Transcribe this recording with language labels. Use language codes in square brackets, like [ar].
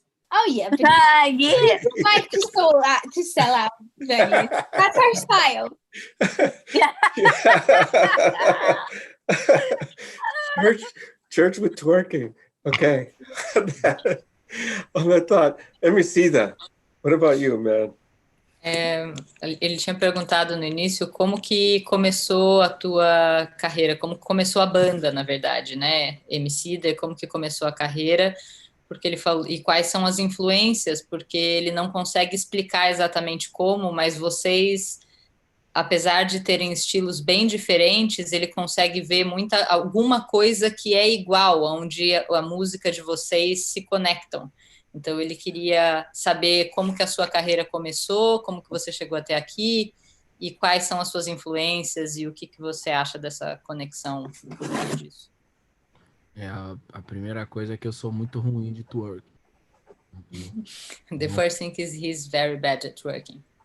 [en] Oh yeah, but we like to sell out venues. That's our style. Church with twerking. Okay. On that thought, Emicida, what about you, man? [pt] Ele tinha perguntado no início como que começou a tua carreira, como começou a banda, na verdade, né? Emicida, como que começou a carreira, porque ele falou, e quais são as influências, porque ele não consegue explicar exatamente como, mas vocês, apesar de terem estilos bem diferentes, ele consegue ver alguma coisa que é igual, onde a música de vocês se conectam. Então ele queria saber como que a sua carreira começou, como que você chegou até aqui, e quais são as suas influências e o que você acha dessa conexão por meio disso. A primeira coisa é que eu sou muito ruim de twerk. [en] The first thing is he's very bad at working.